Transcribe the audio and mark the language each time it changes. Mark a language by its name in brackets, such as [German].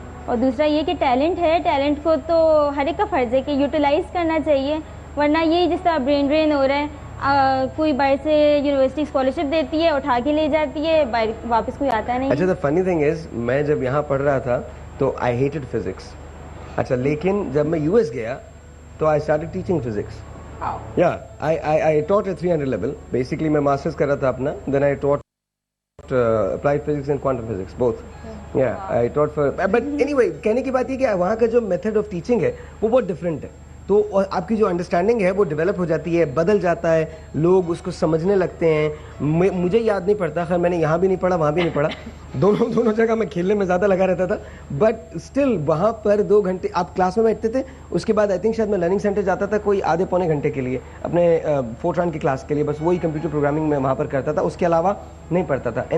[Urdu] اور دوسرا یہ کہ ٹیلنٹ ہے, ٹیلنٹ کو تو ہر ایک کا فرض ہے کہ یوٹیلائز کرنا چاہیے, ورنہ یہی جس طرح برین ڈرین ہو رہا ہے, کوئی باہر سے یونیورسٹی اسکالرشپ دیتی ہے, اٹھا کے لے جاتی ہے, واپس کوئی آتا نہیں. اچھا, [English] the funny thing is, [Urdu] میں جب یہاں پڑھ رہا تھا تو [English] I hated physics. [Urdu] اچھا, لیکن جب میں یو ایس گیا تو [English] I started teaching physics. Yeah, I taught at 300 level. Basically [Urdu] میں masters کر رہا تھا اپنا, [English] then I taught applied physics and quantum physics both. Yeah, I taught for, but anyway, [Urdu] کہنے کی بات یہ کہ وہاں کا جو میتھڈ آف ٹیچنگ ہے وہ بہت ڈفرینٹ ہے, تو آپ کی جو انڈرسٹینڈنگ ہے وہ ڈیولپ ہو جاتی ہے, بدل جاتا ہے, لوگ اس کو سمجھنے لگتے ہیں. مجھے یاد نہیں پڑتا, خیر میں نے یہاں بھی نہیں پڑھا وہاں بھی نہیں پڑھا, دونوں جگہ میں کھیلنے میں زیادہ لگا رہتا تھا, بٹ اسٹل وہاں پر 2 گھنٹے آپ کلاس میں بیٹھتے تھے, اس کے بعد آئی تھنک شاید میں لرننگ سینٹر جاتا تھا کوئی آدھے پونے گھنٹے کے لیے اپنے فورٹران کی کلاس کے لیے, بس وہی کمپیوٹر پروگرامنگ میں وہاں پر کرتا تھا, اس کے علاوہ نہیں پڑھتا تھا.